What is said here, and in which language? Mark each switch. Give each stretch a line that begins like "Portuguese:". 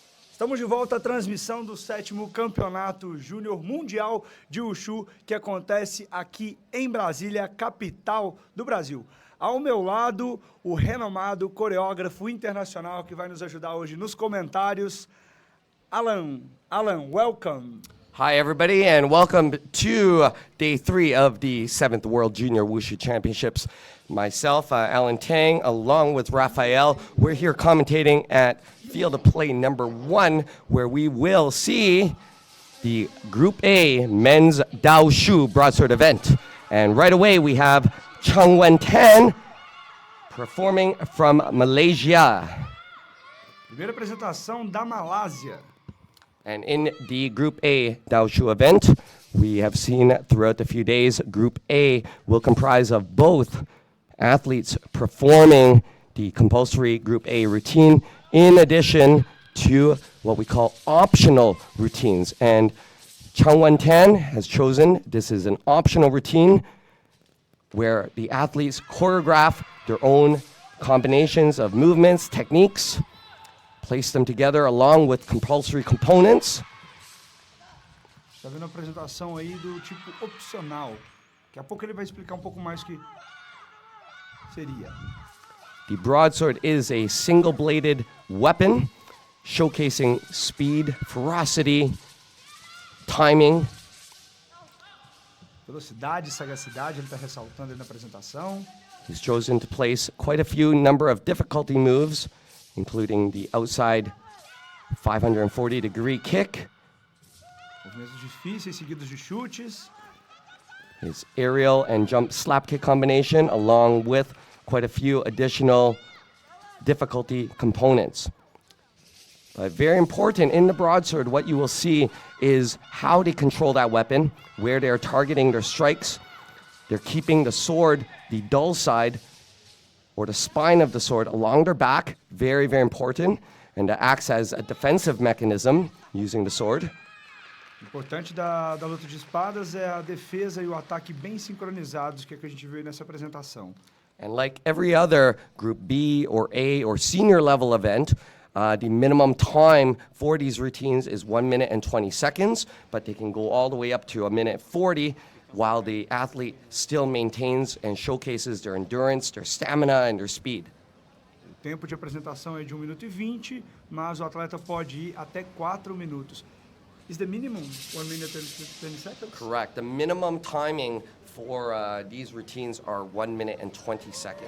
Portuguese: Estamos de volta à transmissão do 7º Campeonato Júnior Mundial de Wushu, que acontece aqui em Brasília, capital do Brasil. Ao meu lado, o renomado coreógrafo internacional que vai nos ajudar hoje nos comentários, Alan.
English: Alan, welcome. Hi, everybody, and welcome to day 3 of the 7th World Junior Wushu Championships. Myself, Alan Tang, along with Raphael, we're here commentating at Field of Play number 1, where we will see the Group A Men's Daoshu Broadsword event. And right away, we have Chung Wen Tan performing from Malaysia.
Portuguese: Primeira apresentação da Malásia.
English: And in the Group A Daoshu event, we have seen throughout the few days, Group A will comprise of both athletes performing the compulsory Group A routine in addition to what we call optional routines. And Changwan Tan has chosen, this is an optional routine where the athletes choreograph their own combinations of movements, techniques, place them together along with compulsory components.
Portuguese: Está vendo a apresentação aí do tipo opcional. Daqui a pouco ele vai explicar pouco mais o que seria.
English: The broadsword is a single-bladed weapon, showcasing speed, ferocity, timing.
Portuguese: Velocidade, sagacidade, ele está ressaltando aí na apresentação.
English: He's chosen to place quite a few number of difficulty moves, including the outside 540-degree kick,
Portuguese: Movimentos difíceis seguidos de chutes.
English: his aerial and jump slap kick combination, along with quite a few additional difficulty components. But very important in the broadsword, what you will see is how they control that weapon, where they're targeting their strikes. They're keeping the sword, the dull side, or the spine of the sword along their back, very, very important, and that acts as a defensive mechanism using the sword.
Portuguese: O importante da luta de espadas é a defesa e o ataque bem sincronizados, que é o que a gente viu aí nessa apresentação.
English: And like every other Group B or A or senior level event, the minimum time for these routines is 1 minute and 20 seconds, but they can go all the way up to 1 minute 40 while the athlete still maintains and showcases their endurance, their stamina, and their speed.
Portuguese: O tempo de apresentação é de 1 minuto e 20, mas o atleta pode ir até 4 minutos.
English: Is the minimum 1 minute and 20 seconds? Correct. The minimum timing for these routines are 1 minute and 20 seconds.